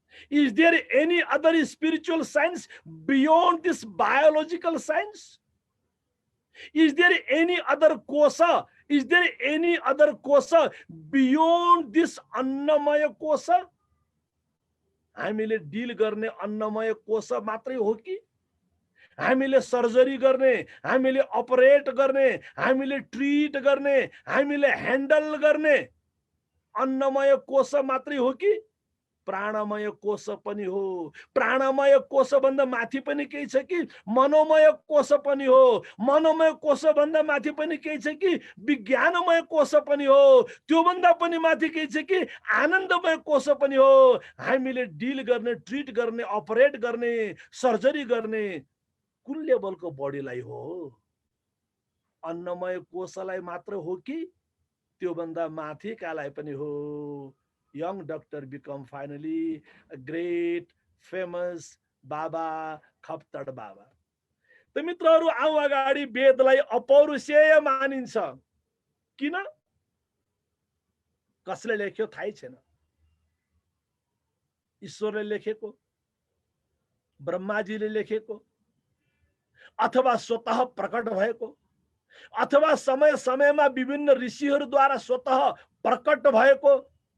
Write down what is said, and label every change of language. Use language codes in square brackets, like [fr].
[en] Is there any other spiritual science beyond this biological science? Is there any other kosa? Is there any other kosa beyond this annamaya kosha? [ne] हामीले deal गर्ने अन्नमय कोश मात्रै हो कि? हामीले सर्जरी गर्ने, हामीले अपरेट गर्ने, हामीले ट्रिट गर्ने, हामीले ह्यान्डल गर्ने अन्नमय कोश मात्रै हो कि प्राणमय कोश पनि हो? प्राणमय कोश भन्दा माथि पनि केही छ कि मनोमय कोश पनि हो? मनोमय कोश भन्दा माथि पनि केही छ कि विज्ञानमय कोश पनि हो? त्यो भन्दा पनि माथि केही छ कि आनन्दमय कोश पनि हो? हामीले डिल गर्ने, ट्रिट गर्ने, अपरेट गर्ने, सर्जरी गर्ने कुन लेभलको बडीलाई हो? अन्नमय कोशलाई मात्र हो कि त्यो भन्दा माथि कालाई पनि हो? [en] Young doctor become finally a great famous Baba, Khaptad Baba. [ne] त मित्रहरू, आउँ अगाडि वेदलाई अपौरुषेय मानिन्छ। किन? कसले लेख्यो थाहै छैन। ईश्वरले लेखेको, ब्रह्माजीले लेखेको, अथवा स्वतः प्रकट भएको, अथवा समय समयमा विभिन्न ऋषिहरूद्वारा स्वतः प्रकट भएको,